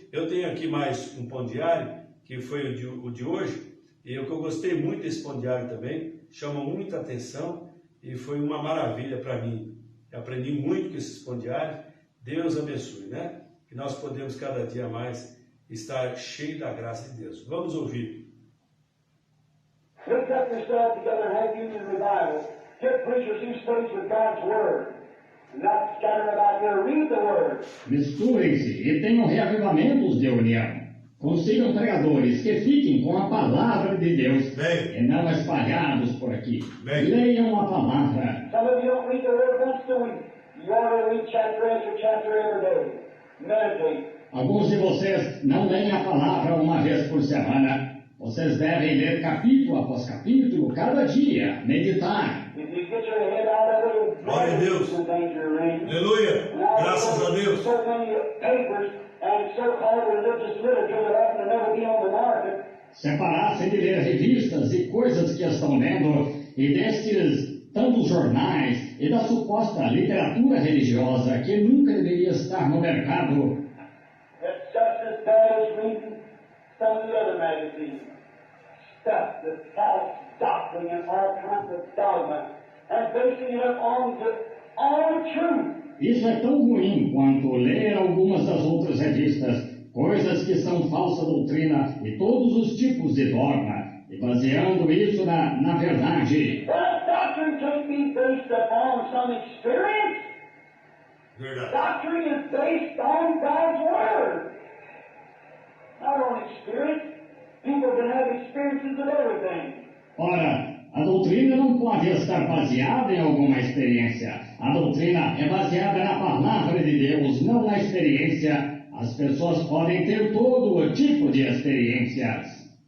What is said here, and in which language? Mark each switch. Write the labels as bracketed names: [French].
[Portuguese] Eu tenho aqui mais um pão diário, que foi o de hoje, e eu gostei muito desse pão diário também, chama muita atenção e foi uma maravilha para mim. Eu aprendi muito com esses pão diários. Deus abençoe, né? Que nós podemos cada dia mais estar cheio da graça de Deus. Vamos ouvir. [English] Lift up yourself together and have union revival. Get preachers who studies with God's Word. Not scatter about here. Read the Word. [Portuguese] Misturem-se e tenham reavivamentos de união. Consigam pregadores que fiquem com a palavra de Deus. Bem. E não espalhados por aqui. Bem. Leiam a palavra. [English] Some of you don't read the Word once a week. You ought to read chapter after chapter every day. Meditate. [Portuguese] Alguns de vocês não leem a palavra uma vez por semana. Vocês devem ler capítulo após capítulo, cada dia, meditar. [English] If you get your head out of it, you'll [Portuguese] Glória a Deus. [English] the danger ring. [Portuguese] Aleluia! Graças a Deus! [English] So many papers and so-called religious literature that ought to never be on the market. [Portuguese] Separar-se de ler revistas e coisas que estão lendo, e destes tantos jornais, e da suposta literatura religiosa que nunca deveria estar no mercado. [English] It's just as bad as reading some of the other magazines. Stuff that's false doctrine and all kinds of dogma, and basing it up on the truth. [Portuguese] Isso é tão ruim quanto ler algumas das outras revistas, coisas que são falsa doutrina e todos os tipos de dogma, e baseando isso na verdade. [English] That doctrine can't be based upon some experience. [Portuguese] Verdade. [English] Doctrine is based on God's Word, not on experience. People can have experiences of everything. [Portuguese] Ora, a doutrina não pode estar baseada em alguma experiência. A doutrina é baseada na palavra de Deus, não na experiência. As pessoas podem ter todo o tipo de experiências.